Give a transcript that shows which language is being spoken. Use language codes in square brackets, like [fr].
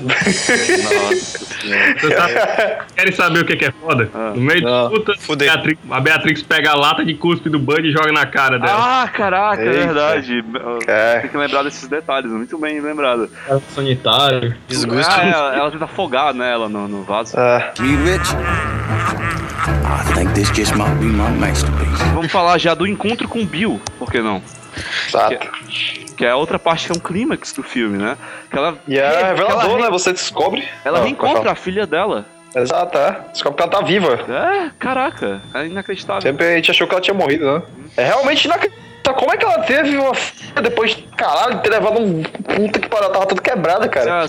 [pt] Nossa. Sabe, querem saber o que é foda? No meio de puta, a Beatrix pega a lata de cuspe do Bud e joga na cara dela. Ah, caraca, é verdade. Tem que lembrar desses detalhes, muito bem lembrado. É sanitário. Desgosto. Ah, ela tenta afogar, né, ela no vaso. [en] Be rich. I think this just might be my masterpiece. [pt] Vamos falar já do encontro com o Bill, por que não? Exato. Que é a outra parte, que é um clímax do filme, né? Que ela, e é revelador, né? Você descobre. Ela reencontra a filha dela. Exato, Descobre que ela tá viva. É, caraca. É inacreditável. Sempre a gente achou que ela tinha morrido, né? É realmente inacreditável. Como é que ela teve uma filha depois de caralho ter levado um puta que parou? Tava tudo quebrado, cara.